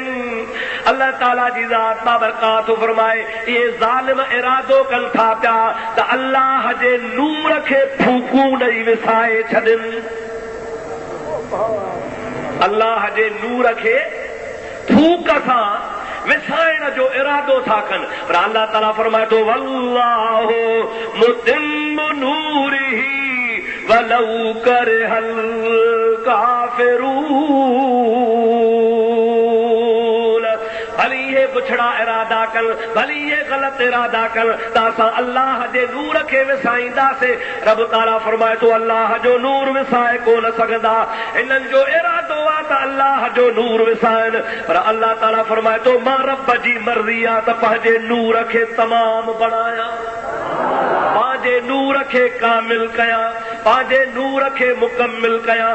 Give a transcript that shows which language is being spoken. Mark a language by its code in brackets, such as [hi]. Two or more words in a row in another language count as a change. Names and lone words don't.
[sd] अल्लाह ताला जी ज़ात बाबरकात फरमाए इहे ज़ालिम इरादो कनि था पिया त अल्लाह जे नूर खे फूकूं ॾेई विसाए छॾनि, अल्लाह जे नूर खे फूक सां विसाइण जो इरादो था कनि, पर अल्लाह ताला फरमाए थो [ar] والله متم نوره ولو كره الكافرون. [sd] भली ये बुछड़ा इरादा कल, भली ये गलत इरादा कल, तासा अल्लाह जे नूर खे विसाईंदासीं। रब ताला फरमाए थो अल्लाह जो नूर विसाए कोन सघंदा, इन्हनि जो इरादो आहे त अल्लाह जो नूर विसाइनि, पर अल्लाह ताला फरमाए थो मां रब जी मर्ज़ी आहे त पंहिंजे नूर खे तमाम बणायां, पंहिंजे नूर खे कामिल कयां, पंहिंजे नूर खे मुकमिल कयां।